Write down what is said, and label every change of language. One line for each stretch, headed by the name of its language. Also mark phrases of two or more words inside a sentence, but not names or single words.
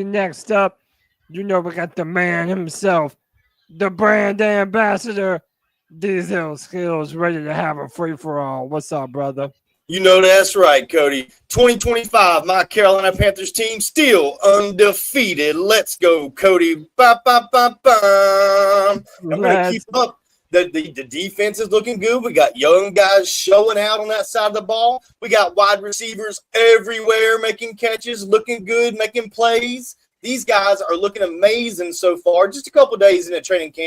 English: Next up, we got the man himself, the brand ambassador, Diesel Skills, ready to have a free-for-all. What's up, brother? You know that's right, Cody. 2025, my Carolina Panthers team still undefeated. Let's go, Cody. Ba, ba, ba, ba. I'm going to keep up. The defense is looking good. We got young guys showing out on that side of the ball. We got wide receivers everywhere making catches, looking good, making plays. These guys are looking amazing so far. Just a couple days in the training camp.